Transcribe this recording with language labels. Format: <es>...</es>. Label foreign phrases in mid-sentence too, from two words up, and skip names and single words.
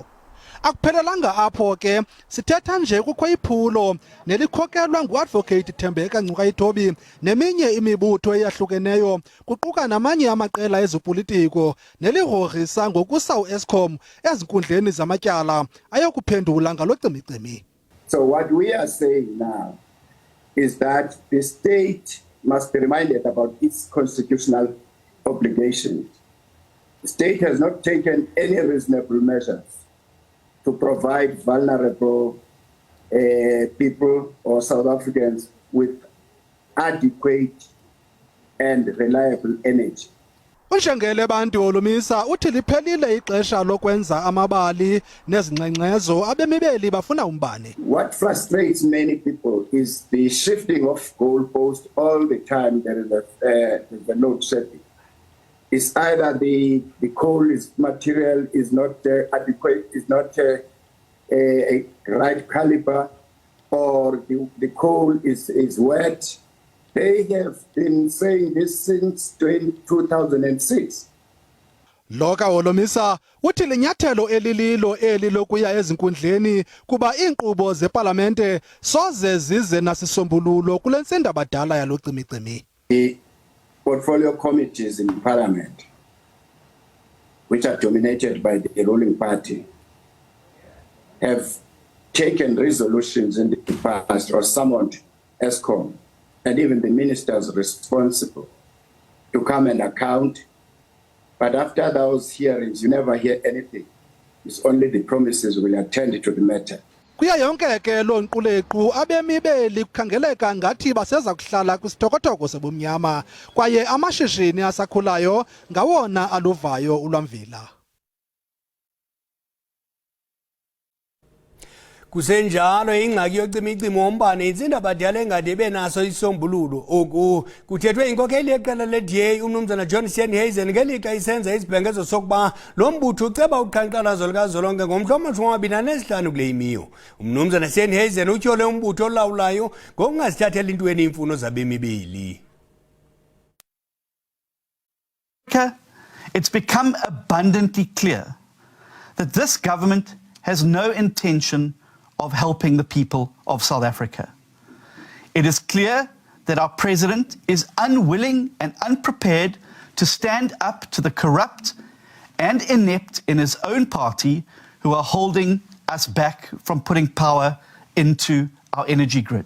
<xh>Akuphelelanga apho ke sithetha nje kukho iphulo nelikhokelwa nguadvocate Thembeka Ngcukaitobi neminye imibutho eyahlukeneyo kuquka namanye amaqela ezopolitiko neligrogrisa ngokusa uEskom ezinkundleni zamatyala ayokuphendula ngalo cimi-cimi.</xh> <en>So what we are saying now is that the state must be reminded about its constitutional obligations. The state has not taken any reasonable measures to provide vulnerable people or South Africans with adequate and reliable energy.</en> <xh>Unjengele bantu olumisa uthi liphelile ixesha lokwenza amabali nezingxengxezo abemi beli bafuna umbane.</xh> <en>What frustrates many people is the shifting of goalposts all the time. There is the load shedding. It's either the coal material is not adequate, is not a right caliber, or the coal is wet. They have been saying this since 2006.</en> <xh>Loka olomisa uthi linyathelo elililo eli lokuya ezinkundleni kuba iinkqubo zepalamente soze zize nasisombululo kule ntsindaba badala yalo cimi-cimi.</xh> <en>Portfolio committees in Parliament, which are dominated by the ruling party, have taken resolutions in the past or summoned Eskom and even the ministers responsible to come and account. But after those hearings, you never hear anything. It's only the promises will attend to the matter.</en> <xh>Kuya yonke ke lo nqulequ abemi beli kukhangeleka ngathi baseza kuhlala kwisitokotoko sebumnyama kwaye amashishini asakhulayo ngawona aluvayo ulwamvila. Kusenjalo ingxaki yocimi-cimi wombane intsindaba badala engade benaso isombululo. Oku kuthethwe inkokeli yeqela le-DA uMnumzana John Steenhuisen ngelixa isenza isibhengezo sokuba lo mbutho uceba uqhankqalazo lukazwelonke ngomhla wama-25 kule imiyo. uMnumzana Steenhuisen utyhole umbutho olawulayo ngokungazithathela intweni iimfuno zabemi beli.</xh> <en>It's become abundantly clear that this government has no intention of helping the people of South Africa. It is clear that our president is unwilling and unprepared to stand up to the corrupt and inept in his own party who are holding us back from putting power into our energy grid.</en>